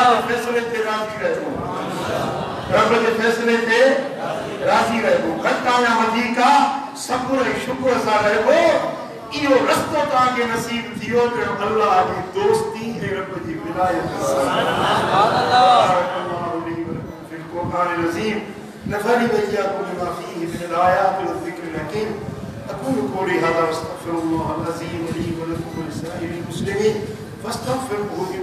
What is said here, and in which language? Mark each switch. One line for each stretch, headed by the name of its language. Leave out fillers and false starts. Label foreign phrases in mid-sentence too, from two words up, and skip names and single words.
Sindhi: जे फ़ैसिले ते राज़ी रहिबो रब जे फ़ैसिले ते राज़ी रहिबो घटि या वधीक सब्र ऐं शुक्र सां रहिबो इहो रस्तो तव्हांखे नसीब थियो जो अल्लाह जी दोस्ती ऐं रब जी विलायत
Arabic: سبحان الله في القرآن العظيم ونفعني وإياكم بما فيه من آيات وذكر الحكيم أقول قولي هذا وأستغفر الله العظيم لي ولكم ولسائر المسلمين فاستغفروه